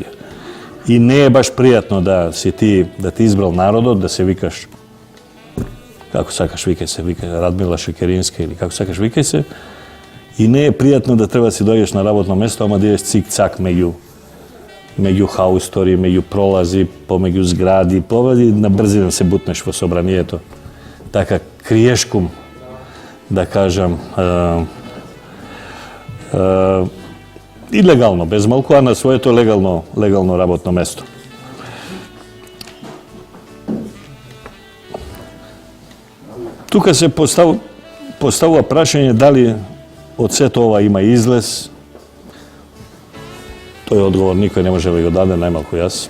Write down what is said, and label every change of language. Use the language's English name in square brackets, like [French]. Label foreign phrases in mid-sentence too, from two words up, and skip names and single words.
[Macedonian] И не е баш пријатно да си ти избрал народот, да се викаш како сакаш викај се, Радмила Шекеринска или како сакаш викај се, и не е пријатно да треба да си дојдеш на работно место, ама да идеш цик-цак меѓу хаустори, меѓу пролази, помеѓу згради, на брзина се бутнеш во собранието. Така, криешкум, да кажам, и легално, без малку, а на своето легално работно место. Тука се поставува прашање дали од сето ова има излез. Тој одговор никој не може да го даде, најмалку јас.